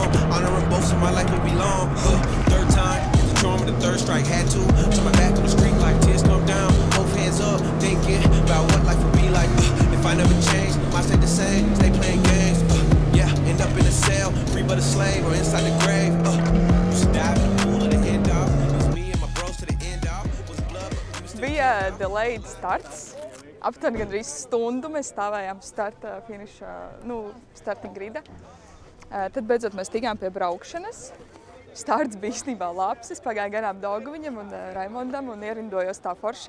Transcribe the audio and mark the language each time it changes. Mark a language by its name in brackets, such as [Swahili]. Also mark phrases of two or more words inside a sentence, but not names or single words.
[English] Honoring both, so my life will be long. Third time, the charm of the third strike had to. Turn my back on the street like tears come down. Both hands up, thinking about what life would be like. If I never change, might stay the same. Stay playing games. Yeah, end up in a cell, free but a slave, or inside the grave. Just dive in the pool of the end off. Bija delayed starts. [Latvian] Aptuveni gandrīz stundu mēs stāvējām [English] starting grida. [Latvian] Tad beidzot mēs tikām pie braukšanas. Starts bija īstenībā labs. Es pagāju garām Daugaviņam un Raimondam un ierindojos tā forši.